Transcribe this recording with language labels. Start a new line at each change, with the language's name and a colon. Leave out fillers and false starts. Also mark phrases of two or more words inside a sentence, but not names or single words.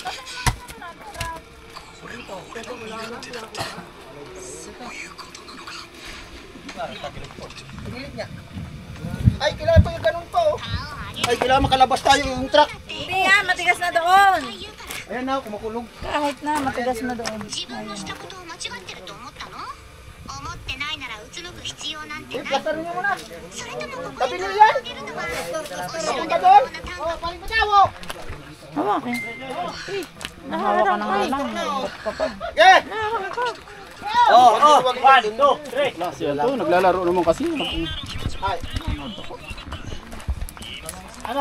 Filipino: Ay, kailangan pa yung ganun pa oh. Ay, kailangan makalabas tayo yung truck. Hindi yan, matigas na doon. Ayan na, kumukulog. Kahit na, matigas na doon.
Japanese: 自分のしたことを間違ってると思ったの？思ってないならうつむく必要なんて Eh, ない。
Filipino: plaster niyo muna.
Japanese: それともここ
Filipino: Tabi
Japanese: に
Filipino: niyo yan.
Japanese: あげるのは
Filipino: Papunta doon. Oh, paling mo daw oh. Hawakin. Nahawa ka ng lalang. Okay. Oh, oh. 1, 2, 3. Klase yan to, naglalaro naman kasi. Ay. Ano?